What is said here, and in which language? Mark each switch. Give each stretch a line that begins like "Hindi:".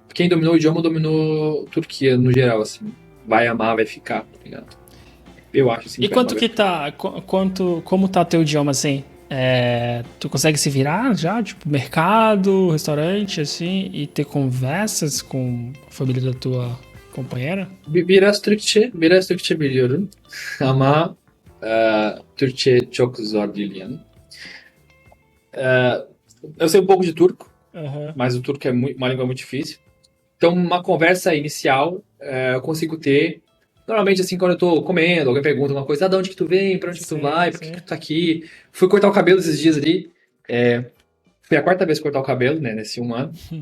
Portuguese: Quem dominou o idioma dominou Turquia no geral, assim. Vai amar, vai ficar, tá ligado? Eu acho assim E que vai amar, quanto vai que ficar. tá. Como tá teu idioma assim? Tu consegue se virar já? Tipo, mercado, restaurante, assim, e ter conversas com a família da tua companheira?
Turkish: Biraz Türkçe biliyorum. Ama Türkçe çok zor biliyorum.
Portuguese: Eu sei um pouco de turco, Aham. mas o turco é uma língua muito difícil. Então, uma conversa inicial eu consigo ter. Normalmente, assim, quando eu tô comendo, alguém pergunta uma coisa, de onde que tu vem, pra onde que tu Sim, vai, por que sim. que tu tá aqui? Fui cortar o cabelo esses dias ali. É, foi a quarta vez cortar o cabelo, né, nesse um ano.